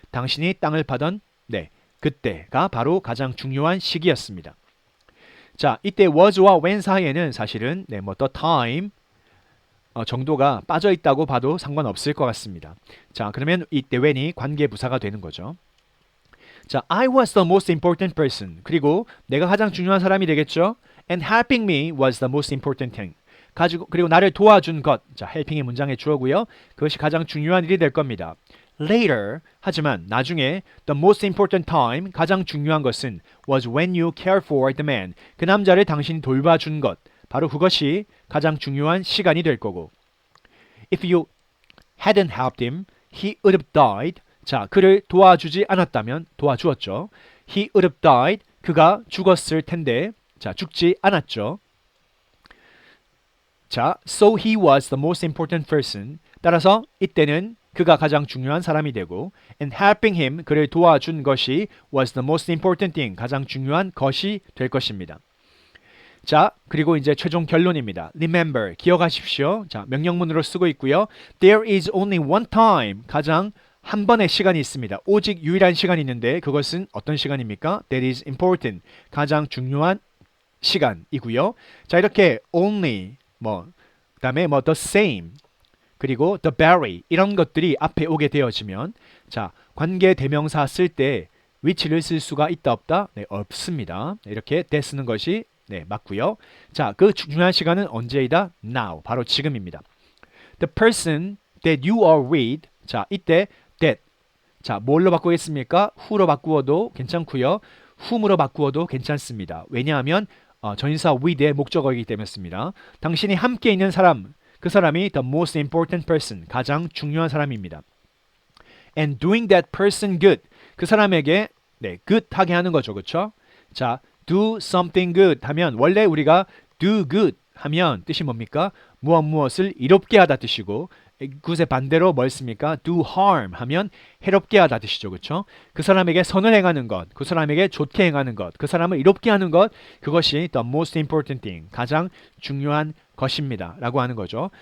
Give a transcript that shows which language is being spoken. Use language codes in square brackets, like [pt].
[ko] 당신이 땅을 파던 그때가 바로 가장 중요한 시기였습니다. 자, 이때 was와 when 사이에는 사실은 the time 정도가 빠져 있다고 봐도 상관없을 것 같습니다. 자, 그러면 이때 when이 관계 부사가 되는 거죠. [en] 자, I was the most important person. [ko] 그리고 내가 가장 중요한 사람이 되겠죠. [en] And helping me was the most important thing. [ko] 그리고 나를 도와준 것. 자, helping이 문장의 주어고요. 그것이 가장 중요한 일이 될 겁니다. [en] Later, [ko] 하지만 나중에 [en] the most important time, [ko] 가장 중요한 것은 [en] was when you cared for the man. [ko] 그 남자를 당신이 돌봐준 것. 바로 그것이 가장 중요한 시간이 될 거고. [en] If you hadn't helped him, he would have died. [ko] 자, 그를 도와주지 않았다면 도와주었죠. [en] He would have died. [ko] 그가 죽었을 텐데. 자, 죽지 않았죠. [en] 자, so he was the most important person. [ko] 따라서 이때는 그가 가장 중요한 사람이 되고 [en] and helping him, [ko] 그를 도와준 것이 [en] was the most important thing, [ko] 가장 중요한 것이 될 것입니다. 자, 그리고 이제 최종 결론입니다. Remember, 기억하십시오. 자, 명령문으로 쓰고 있고요. [en] There is only one time, [ko] 가장 한 번의 시간이 있습니다. 오직 유일한 시간이 있는데 그것은 어떤 시간입니까? [en] That is important, [ko] 가장 중요한 시간이고요. 자, 이렇게 only, 그다음에 the same, 그리고 the very 이런 것들이 앞에 오게 되어지면 자, 관계 대명사 쓸 때 which를 쓸 수가 있다 없다? 네, 없습니다. 이렇게 that 쓰는 것이 맞고요. 자, 그 중요한 시간은 언제이다? Now, 바로 지금입니다. [en] The person that you are with. [ko] 자, 이때 that. 자, 뭘로 바꾸겠습니까? who로 바꾸어도 괜찮고요. whom으로 바꾸어도 괜찮습니다. 왜냐하면 전인사 with의 목적어이기 때문입니다. 당신이 함께 있는 사람, 그 사람이 [en] the most important person, [ko] 가장 중요한 사람입니다. [en] And doing that person good, [ko] 그 사람에게 good 하게 하는 거죠. 그렇죠? 자, do something good 하면 원래 우리가 do good 하면 뜻이 뭡니까? 무엇을 이롭게 하다 뜻이고 그것의 반대로 뭘 씁니까? do harm 하면 해롭게 하다 뜻이죠. 그렇죠? 그 사람에게 선을 행하는 것, 그 사람에게 좋게 행하는 것, 그 사람을 이롭게 하는 것, 그것이 [en] the most important thing, [ko] 가장 중요한 것입니다. 라고 하는 거죠.